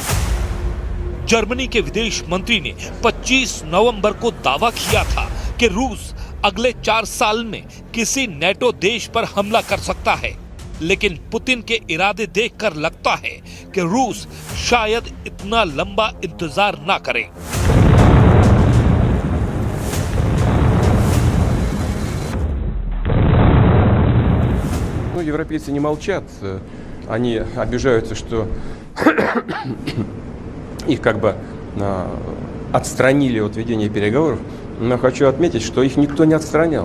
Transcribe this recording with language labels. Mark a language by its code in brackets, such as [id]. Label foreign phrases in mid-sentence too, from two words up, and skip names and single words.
[hi] जर्मनी के विदेश मंत्री ने 25 नवंबर को दावा किया था कि रूस अगले 4 साल में किसी नेटो देश पर हमला कर सकता है, लेकिन पुतिन के इरादे देखकर लगता है कि रूस शायद इतना लंबा इंतजार ना करे। [ru] Ну, европейцы не молчат, они обижаются, что их как бы отстранили от ведения переговоров, но хочу отметить, что их никто не отстранял.